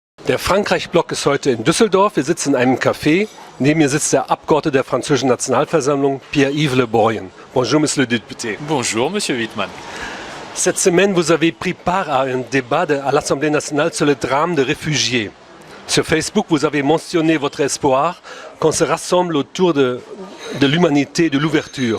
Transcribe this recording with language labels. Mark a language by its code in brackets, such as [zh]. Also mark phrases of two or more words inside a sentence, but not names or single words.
[de] Der Frankreich-Block ist heute in Düsseldorf. Wir sitzen in einem Café. Neben mir sitzt der Abgeordnete der französischen Nationalversammlung, Pierre-Yves Le Borgen. [fr] Bonjour, Monsieur le député. Bonjour, Monsieur Wittmann. Cette semaine, vous avez pris part à un débat à l'Assemblée nationale sur le drame des réfugiés. Sur Facebook, vous avez mentionné votre espoir qu'on se rassemble autour de l'humanité et de l'ouverture.